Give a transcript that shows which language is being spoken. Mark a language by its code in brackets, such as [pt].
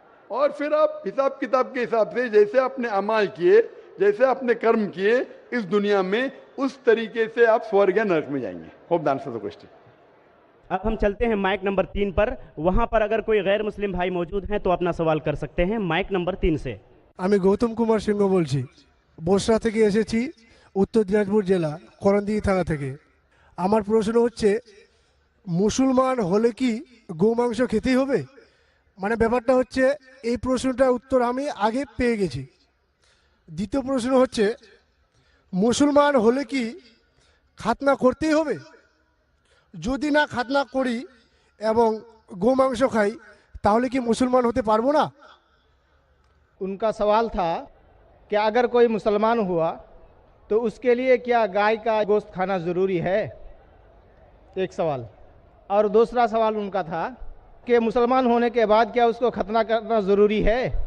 [hi] और फिर आप हिसाब किताब के हिसाब से जैसे आपने अमाल किए, जैसे आपने कर्म किए इस दुनिया में, उस तरीके से आप स्वर्ग या नरक में जाएंगे। [en] Hope the answer the question. [hi] अब हम चलते हैं माइक नंबर 3 पर। वहां पर अगर कोई गैर मुस्लिम भाई मौजूद हैं तो अपना सवाल कर सकते हैं। माइक नंबर 3 से। [bn] আমি গৌতম কুমার সিংহ বলছি, বসরা থেকে এসেছি, উত্তর দিনাজপুর জেলা করণদিঘি থানা থেকে। আমার প্রশ্ন হচ্ছে, মুসলমান হলে কি গোমাংস খেতেই হবে? মানে ব্যাপারটা হচ্ছে, এই প্রশ্নটার উত্তর আমি আগে পেয়ে গেছি। দ্বিতীয় প্রশ্ন হচ্ছে, মুসলমান হলে কি খাতনা করতেই হবে? যদি না খাতনা করি এবং গোমাংস খাই, তাহলে কি মুসলমান হতে পারবো না? [hi] उनका सवाल था कि अगर कोई मुसलमान हुआ तो उसके लिए क्या गाय का गोश्त खाना ज़रूरी है? एक सवाल। और दूसरा सवाल उनका था कि मुसलमान होने के बाद क्या उसको खतना करना ज़रूरी है?